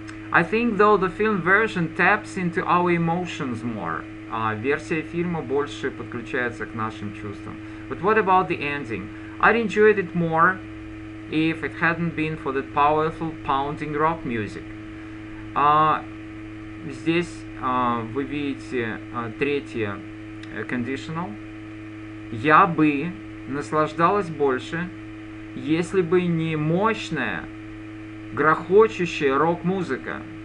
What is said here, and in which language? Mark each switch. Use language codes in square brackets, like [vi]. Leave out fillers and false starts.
[en] I think though the film version taps into our emotions more. [ru] Версия фильма больше подключается к нашим чувствам. [en] But what about the ending? I'd enjoyed it more if it hadn't been for the powerful pounding rock music. [ru] Здесь вы видите третье conditional. Я бы наслаждалась больше, если бы не мощная, грохочущая рок-музыка.